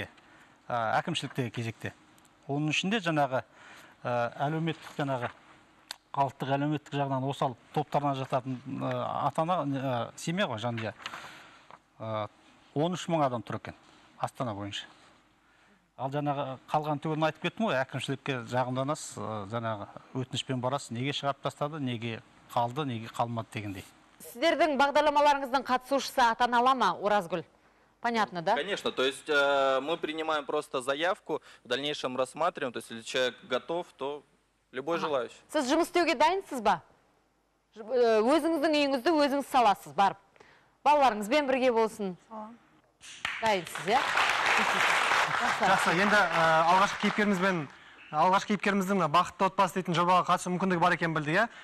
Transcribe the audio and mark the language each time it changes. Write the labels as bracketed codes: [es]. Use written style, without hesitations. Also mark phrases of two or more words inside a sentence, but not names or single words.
[kk] Әкімшіліктегі кезекте. Оның ішінде жаңағы әлеуметтік жаңағы халықтық әлеуметтік жағынан осал топтарына жататын ата-ана семья ғой жанұя 13 мың адам тұр екен Астана бойынша. Ал жаңағы қалған түгелін айтып кеттім ғой, әкімшілікке жағымданасыз, жаңағы өтінішпен барасыз, неге шығарып тастады, неге қалды, неге қалмады дегендей. Сіздердің бағдарламаларыңыздың қатысушысы ата-ана ма, Оразгүл? [ru] Понятно, да? Конечно, то есть мы принимаем просто заявку, в дальнейшем рассматриваем, то есть если человек готов, то любой желающий. [kk] Сіз жұмыс істеуге дайынсыз ба? Өзіңіздің үйіңізді өзіңіз саласыз, барып. Балаларыңызбен бірге болсын. Дайынсыз, иә? Жақсы, енді алғашқы кейіпкеріміздің бақытты отбасы дейтін жобаға қатысу мүмкіндігі бар екен білді, иә?